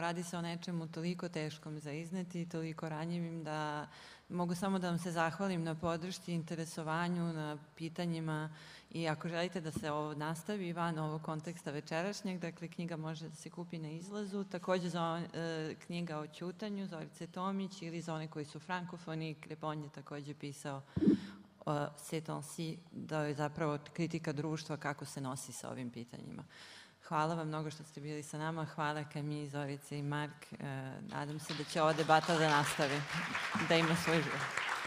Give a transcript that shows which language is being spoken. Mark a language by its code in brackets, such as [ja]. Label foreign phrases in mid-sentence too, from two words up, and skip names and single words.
[sr] Radi se o nečemu toliko teškom za izneti, toliko ranjivim da mogu samo da vam se zahvalim na podršci, interesovanju, na pitanjima i ako želite da se ovo nastavi van ovog konteksta večerašnjeg, dakle knjiga može da se kupi na izlazu, takođe za knjiga o ćutanju Zorice Tomić ili za one koji su frankofoni, Crepon je takođe pisao [fr] ces temps-ci, [sr] da je zapravo kritika društva kako se nosi sa ovim pitanjima. Hvala vam mnogo što ste bili sa nama. Hvala Camille, Zorice i Mark. Nadam se da će ova debata da nastavi, da ima svoj život.